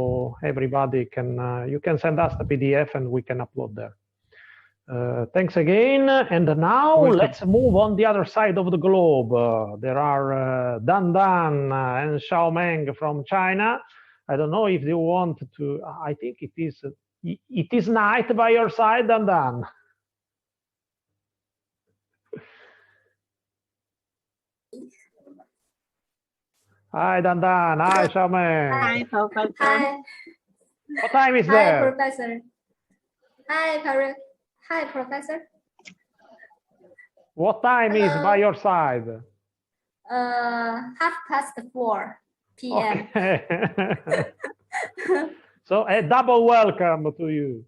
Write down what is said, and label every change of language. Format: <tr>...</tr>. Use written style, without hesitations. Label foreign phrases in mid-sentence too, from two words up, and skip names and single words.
<en>So everybody can, you can send us the PDF and we can upload there. Thanks again. And now Welcome. let's move on the other side of the globe. There are Dan Dan and Xiao Meng from China. I don't know if you want to. I think it is night by your side, Dan Dan. Hi, Dan Dan. Hi, Xiao Meng. Hi, Professor. Hi. What time is Hi, there? Professor. Hi, Professor. What time is by your side? 4:30 p.m. Okay. So a double welcome to you.</en>